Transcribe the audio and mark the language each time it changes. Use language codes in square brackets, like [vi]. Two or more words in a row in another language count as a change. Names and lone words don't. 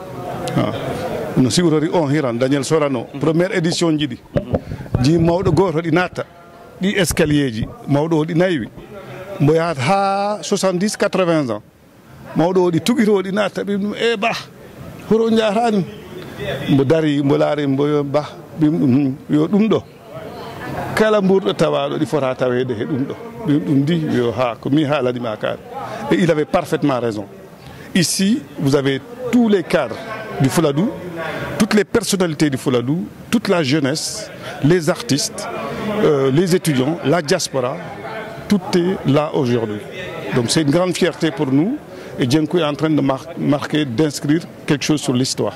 [ff] no siwtori on hiran Daniel Sorano [fr] première édition [ff] jiɗi ji mawɗo goto ɗi natta ɗi escalier ji mawɗo o ɗi naywi mbo yahat ha 70 80 ans mawɗo o ɗi tuɓito ɗi natta ɓim e ba horo jarani mbo dari mbo laari mbo ba ɓim yo ɗum ɗo kala mburɗo tawaɗo ɗi fota tawede he ɗum ɗo ɗum di yo ha ko mi haalanima kaari [fr] et il avait parfaitement raison. Ici vous avez tous les cadres du Fuladu, toutes les personnalités du Fuladu, toute la jeunesse, les artistes, les étudiants, la diaspora, tout est là aujourd'hui. Donc c'est une grande fierté pour nous et Jenku est en train de marquer, d'inscrire quelque chose sur l'histoire.